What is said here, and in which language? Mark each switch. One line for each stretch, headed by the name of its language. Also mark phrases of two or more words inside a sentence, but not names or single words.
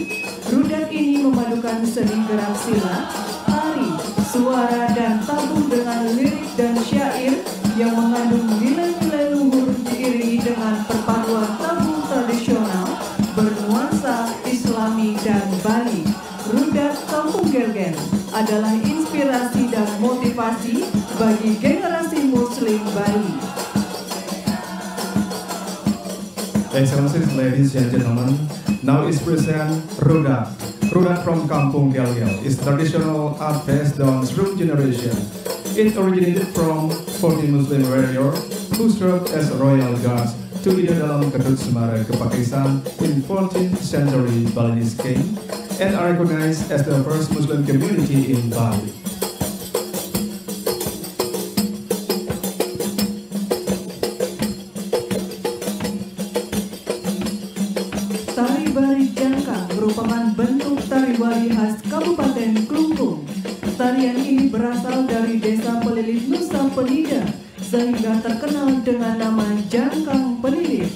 Indonesian: Rudat ini memadukan seni gerak silat, tari, suara, dan tabuh dengan lirik dan syair yang mengandung nilai-nilai luhur diiringi dengan perpaduan tabuh tradisional bernuansa Islami dan Bali. Rudat Kampung Gel-Gel adalah inspirasi dan motivasi bagi generasi Muslim Bali.
English: Excellencies, ladies and gentlemen, now is present Rudat. Rudat from Kampung Gel-Gel is traditional art passed down through generations. It originated from 40 Muslim warriors who served as royal guards to Ida Dalam Ketut Semarang Kepakisan in 14th century Balinese king and are recognized as the first Muslim community in Bali.
Indonesian: Tari Bari Jangka merupakan bentuk tari wali khas Kabupaten Klungkung. Tarian ini berasal dari desa Pelilit Nusa Penida sehingga terkenal dengan nama Jangkang Pelilit.